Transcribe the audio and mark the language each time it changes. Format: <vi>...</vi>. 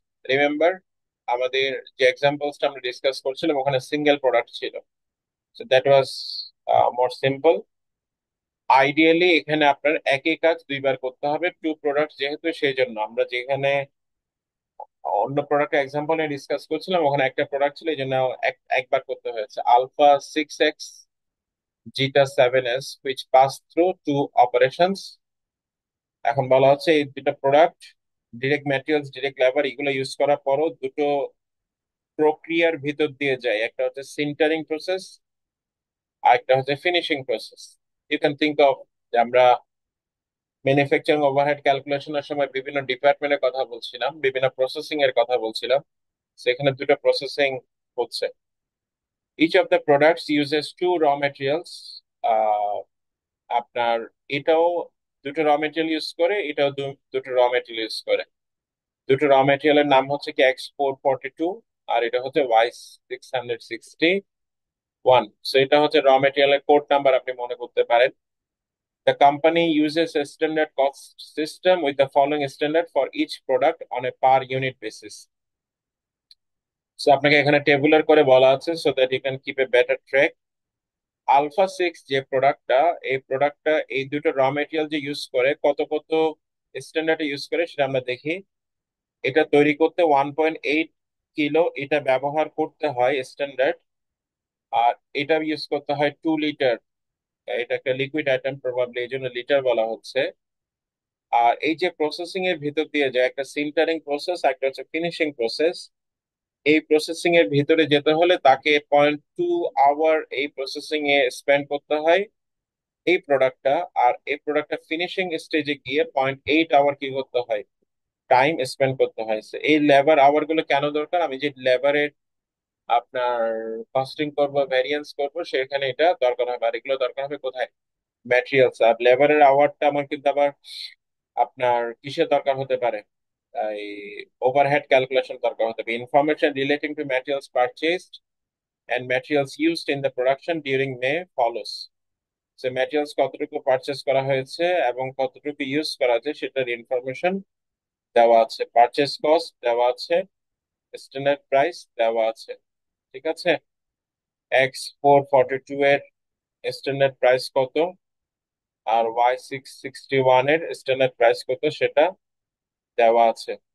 <bn>Remember, আমাদের যে এক্সাম্পলসটা আমরা ডিসকাস করছিলাম ওখানে সিঙ্গেল প্রোডাক্ট ছিল।</bn> <en>So that was more simple.</en> <bn>Ideally এখানে আপনার একই কাজ দুইবার করতে হবে, টু প্রোডাক্ট যেহেতু, সেই জন্য আমরা যেখানে অন্য প্রোডাক্টের এক্সাম্পল নিয়ে ডিসকাস করছিলাম ওখানে একটা প্রোডাক্ট ছিল, এই জন্য একবার করতে হয়েছে।</bn> <en>Alpha 6x, zeta 7s, which pass through two operations.</en> <bn>এখন বলা হচ্ছে এই দুটো product, direct materials, direct labour, এগুলো ইউজ করার পরও দুটো প্রক্রিয়ার ভিতর দিয়ে যায়। একটা হচ্ছে সিন্টারিং প্রসেস, আর একটা হচ্ছে finishing process.</bn> <en>you can think of</en> <bn>যে আমরা ম্যানুফ্যাকচারিং ওভারহেড ক্যালকুলেশনের সময় বিভিন্ন ডিপার্টমেন্টের কথা বলছিলাম, বিভিন্ন প্রসেসিং এর কথা বলছিলাম। সেখানে দুটো প্রসেসিং হচ্ছে।</bn> <en>Each of the products uses two raw materials.</en> <bn>আপনার এটাও দুটো র মেটেরিয়াল ইউজ করে, এটাও দুটো র মেটেরিয়াল ইউজ করে। দুটো র মেটেরিয়ালের নাম হচ্ছে কি X442, আর এটা হচ্ছে Y661। সো এটা হচ্ছে র মেটেরিয়ালের কোড নাম্বার, আপনি মনে করতে পারেন।</bn> <en>The company uses a standard cost system with the following standard for each product on a per unit basis.</en> <bn>So আপনাকে এখানে টেবুলার করে বলা আছে</bn> <en>So that you can keep a better track.</en> <bn>Alpha 6 যে প্রোডাক্টটা, এই প্রোডাক্টটা এই দুটো র মেটেরিয়াল যে ইউজ করে, কত কত স্ট্যান্ডার্ডে ইউজ করে সেটা আমরা দেখি। এটা তৈরি করতে 1.8 কিলো এটা ব্যবহার করতে হয় স্ট্যান্ডার্ড। আর এটা ইউজ করতে হয় 2 লিটার। এটা একটা লিকুইড আইটেম প্রবাবলি, এই জন্য লিটার বলা হচ্ছে। আর এই যে প্রসেসিং এর ভিতর দিয়ে যায়, একটা সিন্টারিং প্রসেস, একটা হচ্ছে ফিনিশিং প্রসেস। এই প্রসেসিং এর ভিতরে যেতে হলে তাকে 0.2 আওয়ার এই প্রসেসিং এ স্পেন্ড করতে হয় এই প্রোডাক্টটা। আর এই প্রোডাক্টটা ফিনিশিং স্টেজে গিয়ে 0.8 আওয়ার কি করতে হয়, টাইম স্পেন্ড করতে হয়। So, এই লেবার আওয়ার গুলো কেন দরকার? আমি যে লেবারের আপনার কস্টিং করব, ভ্যারিয়েন্স করব, সেখানে এটা দরকার হবে। আর এগুলো দরকার হবে কোথায়? ম্যাটেরিয়ালস। আর লেবারের আওয়ারটা আমার কিন্তু আবার আপনার কিসের দরকার হতে পারে, এই ওভারহেড ক্যালকুলেশন দরকার হতে পারে।</bn> <en>Information relating to materials purchased and materials used in the production during May follows.</en> <bn>যে ম্যাটেরিয়ালস কতটুকু পারচেস করা হয়েছে এবং কতটুকু ইউজ করা হয়েছে সেটার ইনফরমেশন দেওয়া আছে। পারচেস কস্ট দেওয়া আছে, স্ট্যান্ডার্ড প্রাইস দেওয়া আছে। ঠিক আছে? X442 এর স্ট্যান্ডার্ড প্রাইস কত, আর Y661 এর স্ট্যান্ডার্ড প্রাইস কত সেটা দেওয়া আছে।</bn>